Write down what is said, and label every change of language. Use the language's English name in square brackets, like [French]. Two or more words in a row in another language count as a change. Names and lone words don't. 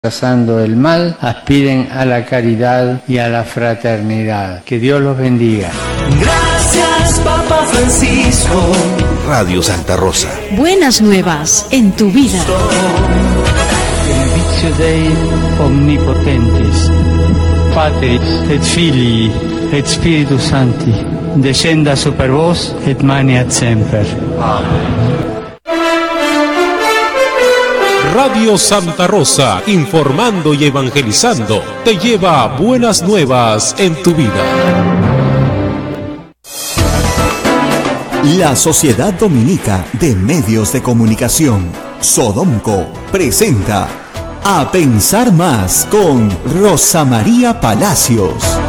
[Spanish] rechazando el mal, aspiren a la caridad y a la fraternidad. Que Dios los bendiga. Gracias, Papa Francisco. Radio Santa Rosa. Buenas nuevas en tu vida. [Latin] Benedictio Dei omnipotentis, Patris et Filii et Spiritus Sancti, descenda super vos et maniat semper. [Spanish] Amén. Radio Santa Rosa, informando y evangelizando, te lleva buenas nuevas en tu vida. La Sociedad Dominica de Medios de Comunicación, Sodomco, presenta A Pensar Más con Rosa María Palacios.